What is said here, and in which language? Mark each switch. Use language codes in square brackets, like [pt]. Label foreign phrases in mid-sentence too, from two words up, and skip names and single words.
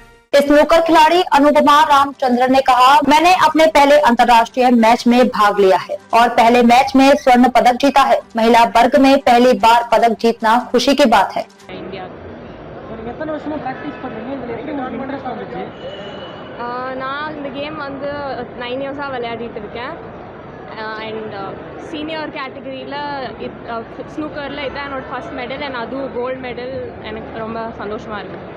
[hi] स्नूकर खिलाड़ी अनुपमा रामचंद्रन ने कहा, मैंने अपने पहले अंतर्राष्ट्रीय मैच में भाग लिया है और पहले मैच में स्वर्ण पदक जीता है। महिला वर्ग में पहली बार पदक जीतना खुशी की बात है। इंडिया [ta] எத்தனை வருஷமா பிராக்டிஸ் பண்றீங்க? இதுல எப்படி உங்களுக்கு இன்ட்ரெஸ்ட் வந்துச்சு? நான் இந்த கேம் வந்து 9 இயர்ஸாக விளையாடிட்டு இருக்கேன். அண்ட் [en] senior categoryயில் [ta] ஸ்னூக்கரில் இதான் என்னோட [en] first medal and [ta] அதுவும் [en] gold medal. [ta] எனக்கு ரொம்ப சந்தோஷமாக இருக்குது.